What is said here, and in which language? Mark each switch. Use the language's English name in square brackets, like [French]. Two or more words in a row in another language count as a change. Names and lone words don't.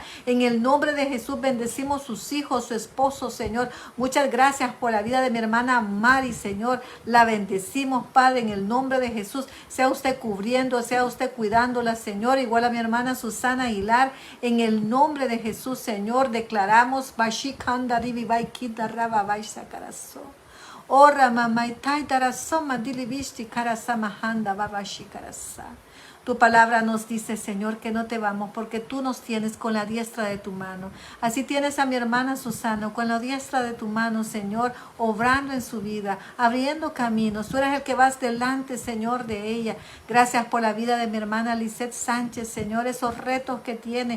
[Spanish] En el nombre de Jesús bendecimos sus hijos, su esposo, Señor. Muchas gracias por la vida de mi hermana Mari, Señor. La bendecimos, Padre, en el nombre de Jesús. Sea usted cubriendo, sea usted cuidándola, Señor. Igual a mi hermana Susana Aguilar, en el nombre de Jesús, Señor, declaramos Bashikanda Ribibai Kita Rababai Sakaraso. Ora mamai taitarasoma dilibishti karasamahanda babashikarasa. Tu palabra nos dice, Señor, que no te vamos porque tú nos tienes con la diestra de tu mano. Así tienes a mi hermana Susana con la diestra de tu mano, Señor, obrando en su vida, abriendo caminos. Tú eres el que vas delante, Señor, de ella. Gracias por la vida de mi hermana Lisette Sánchez, Señor, esos retos que tiene.